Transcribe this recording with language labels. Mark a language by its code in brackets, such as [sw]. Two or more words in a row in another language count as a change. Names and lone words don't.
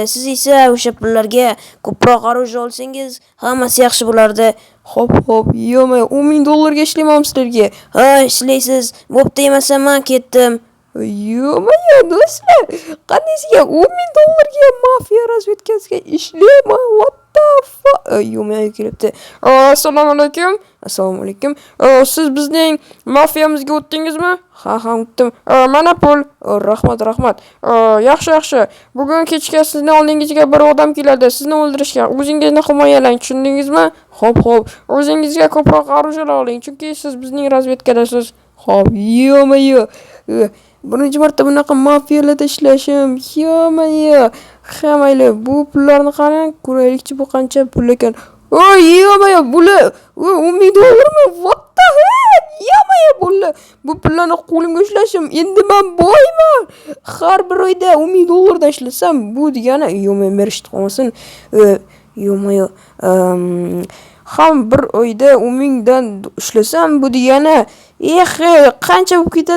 [uz] Siz esa o'sha pullarga ko'proq oruja olsangiz, hammasi yaxshi bo'lardi. Xo'p, yo'qmi, $10,000 ga ishlayman sizlarga. Ha, ishlaysiz. Bo'pti, emasa men ketdim. Yo'qmi, do'stlar. Qaniysiga $10,000 ga mafiya razvedkasiga ishlayman? [en] What the fuck? [uz] Yo'qmi, kelibdi. Assalomu alaykum. Assalomu alaykum. Siz bizning mafiyamizga o'tdingizmi? Ha, o'tdim. Mana pul. Rahmat. Yaxshi. Bugun kechga sizni oldingizga bir odam keladi. Sizni o'ldirishga. O'zingizni himoyalang, tushundingizmi? Xo'p. O'zingizga ko'proq orujalar oling, chunki siz bizning razvedkadasiz. Xo'p, yo'qmi. Birinchi marta bunaqa mafiyalarda ishlashim. Yo'qmi. Hamaylar bu pullarni qarang, ko'raylikchi bu qancha pul ekan. Yo'qmi, bular $10,000 mi? [en] What the heck? [uz] Yo'qmi, bular. Bu pullarni qo'limga ushlashim. Endi men boyman. Har bir oyda $10,000 dan ishlasam, bu degani yo'qmi, merishib qolmasin. Yo'qmi. Ham bir oyda 10,000 dan ishlasam, bu degani qancha bo'lib ketadi?